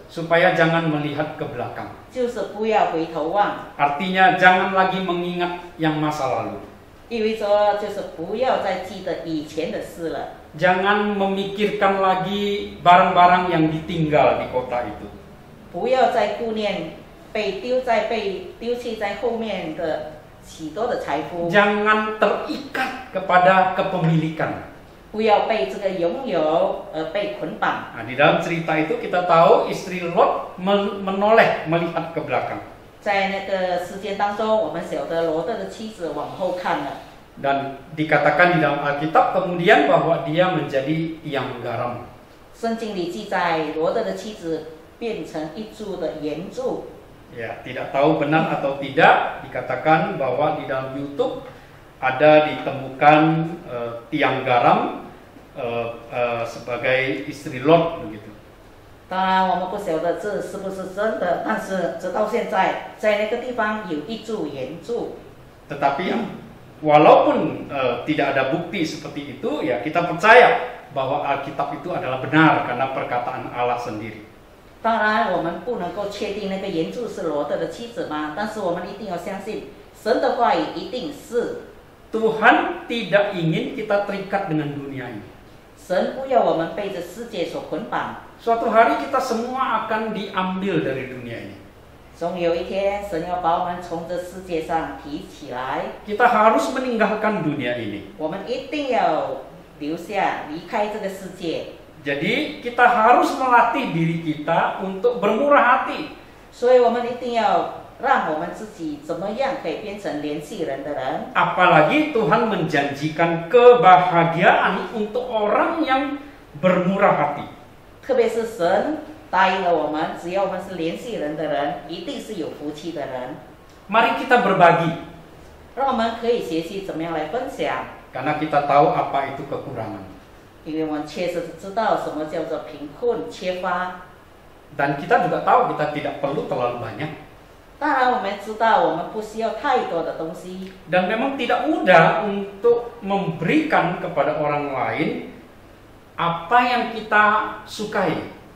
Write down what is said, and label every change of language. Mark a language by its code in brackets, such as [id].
[id] supaya jangan melihat ke belakang. [zh] 就是不要回头望， [id] Artinya jangan lagi mengingat yang masa lalu. [zh] 意味着就是不要再记得以前的事了， [id] Jangan memikirkan lagi barang-barang yang ditinggal di kota itu. [zh] 不要再顾念被丢弃在后面的许多的财富， [id] Jangan terikat kepada kepemilikan. [zh] 不要被这个拥有而被捆绑。 [id] Nah, di dalam cerita itu kita tahu istri Lot menoleh melihat ke belakang. [zh] 在那个事件当中，我们晓得罗德的妻子往后看了， [id] Dan dikatakan di dalam Alkitab kemudian bahwa dia menjadi tiang garam. [zh] 圣经里记载罗德的妻子变成一株的盐柱。 [id] Ya, tidak tahu benar atau tidak, dikatakan bahwa di dalam YouTube ada ditemukan tiang garam sebagai istri Lot begitu. [zh] 当然，我们不晓得这是不是真的，但是直到现在，在那个地方有一株盐柱。 [id] Tetapi walaupun tidak ada bukti seperti itu, ya kita percaya bahwa Alkitab itu adalah benar karena perkataan Allah sendiri. [zh] 当然，我们不能够确定那个盐柱是罗德的妻子吗？但是我们一定要相信神的话语一定是。 [id] Tuhan tidak ingin kita terikat dengan dunia ini. [zh] 神不要我们被这世界所捆绑。 [id] Suatu hari kita semua akan diambil dari dunia ini. [zh] 总有一天，神要把我们从这世界上提起来， [id] Kita harus meninggalkan dunia ini. [zh] 我们一定要留下，离开这个世界。 [id] Jadi kita harus melatih diri kita untuk bermurah hati. [zh] 所以我们一定要让我们自己怎么样可以变成怜悯人的人。 [id] Apalagi Tuhan menjanjikan kebahagiaan untuk orang yang bermurah hati. [zh] 特别是神答应了我们，只要我们是怜悯人的人，一定是有福气的人。 [id] Mari kita berbagi, [zh] 让我们可以学习怎么样来分享， [id] karena kita tahu apa itu kekurangan. [zh] 因为我们确实知道什么叫做贫困、缺乏。 [id] Dan kita juga tahu kita tidak perlu terlalu banyak. [zh] 当然，我们知道我们不需要太多的东西， [id] Dan memang tidak mudah untuk memberikan kepada orang lain apa yang kita sukai.